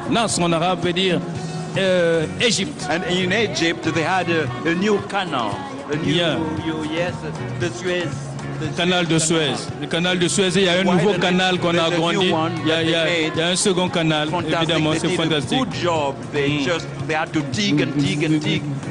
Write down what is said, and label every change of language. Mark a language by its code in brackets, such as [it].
[fr] Nas en arabe veut dire Égypte. [en] And in Egypt, they had a new canal. A new, yes, the Suez. [fr] Canal de Suez. Le canal de Suez, il y a un nouveau canal qu'on a agrandi. Il y a un second canal. [en] Fantastic. [fr] Évidemment, c'est fantastique. [en] Good job. They had to dig and dig and dig.